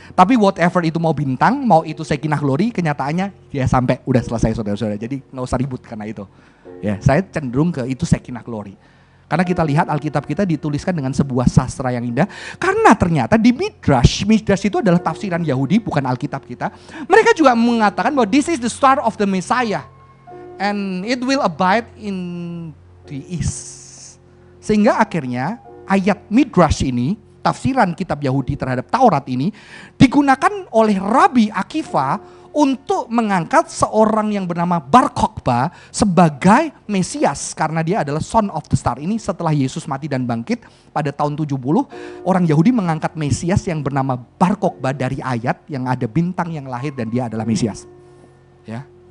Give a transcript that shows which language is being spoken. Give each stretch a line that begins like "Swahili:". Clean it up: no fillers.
Indonesian: Tapi whatever itu mau bintang, mau itu Shekinah glory, kenyataannya ya sampai udah selesai saudara-saudara. Jadi nggak usah ribut karena itu. Ya, saya cenderung ke itu Shekinah glory. Karena kita lihat Alkitab kita dituliskan dengan sebuah sastra yang indah. Karena ternyata di Midrash itu adalah tafsiran Yahudi, bukan Alkitab kita.
English: Mereka juga mengatakan bahwa this is the star of the Messiah. And it will abide in the east.
Indonesian: Sehingga akhirnya ayat Midrash ini, tafsiran kitab Yahudi terhadap Taurat ini, digunakan oleh Rabbi Akiva untuk mengangkat seorang yang bernama Bar Kokhba sebagai Mesias karena dia adalah son of the star. Ini setelah Yesus mati dan bangkit pada tahun 70, orang Yahudi mengangkat Mesias yang bernama Bar Kokhba dari ayat yang ada bintang yang lahir dan dia adalah Mesias. Ya.